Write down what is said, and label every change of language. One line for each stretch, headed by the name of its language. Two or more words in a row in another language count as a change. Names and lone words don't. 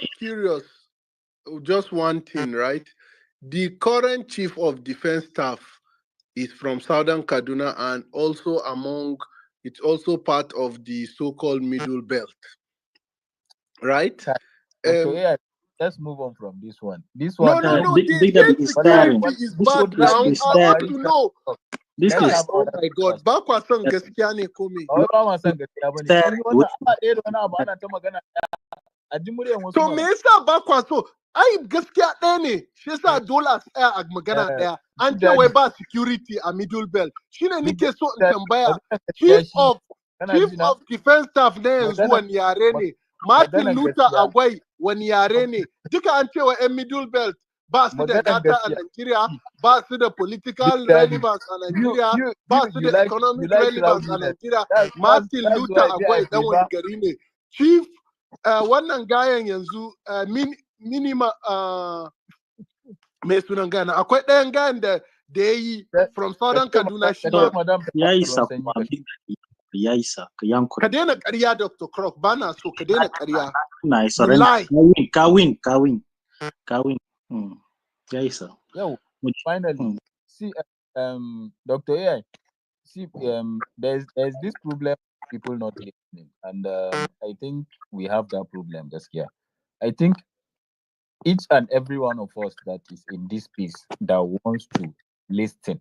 English: just curious, just one thing, right? The current chief of defense staff is from Southern Kaduna and also it's also part of the so-called Middle Belt, right? Dr. Um, AI, let's move on from this one. This no, one, no, no. Big, They Big Daddy said is security staring. what is This, bad this now. Buhari, is I what want staring. Buhari to can know. talk. This Let's Kai, is have oh another my God. discussion.
Hausa: Bakwa son
English: staring.
Hausa: gaskiya ne ko me? Ba wai ba ma son gaskiya bane. An yi
English: Staring.
Hausa: wannan awa ɗaya da wani abu ana ta magana a ji muryan wasu To me mana. yasa ba kwa so? Ai gaskiya ɗaya ne. Shi yasa dole a tsaya a magana Eh, ɗaya. An
English: Big
Hausa: ce wai
English: Daddy,
Hausa: ba security a Middle Belt. Shine
English: Big
Hausa: nike so in
English: Daddy,
Hausa: tambaya. maganar
English: Chief
Hausa: gaskiya shi ne.
English: of
Hausa: Kana
English: Chief
Hausa: ji na?
English: of Defense Staff
Hausa: na yanzu Maganar wani yare ne. Martin maganar Luther gaskiya. Agwai wani yare ne. Duka an ce wa 'yan Middle Belt ba su da Maganar gata a gaskiya. Nigeria, ba su da
English: Big
Hausa: political
English: Daddy,
Hausa: relevance a
English: you
Hausa: Nigeria,
English: you you
Hausa: ba su da
English: you
Hausa: economic
English: like
Hausa: relevance a
English: rowdiness.
Hausa: Nigeria. Martin
English: That's
Hausa: Luther
English: why me I
Hausa: Agwai dan wani
English: favor.
Hausa: gari ne. Chief wannan gayan yanzu minima mai sunan gana akwai ɗayan gayan da ya yi from Southern Kaduna shi ma. Madam Ya ruwan isa sanyi kuma ka Big Daddy. Ya isa ka yankuri. Ka daina ƙarya Dr. Croc ba na so ka daina ƙarya. Na
English: You surrender. lie.
Hausa: Ka win. Ya isa.
English: Yo, finally, see, Dr. AI, see, there's this problem people not listening, and I think we have that problem this year. I think each and every one of us that is in this space that wants to listen.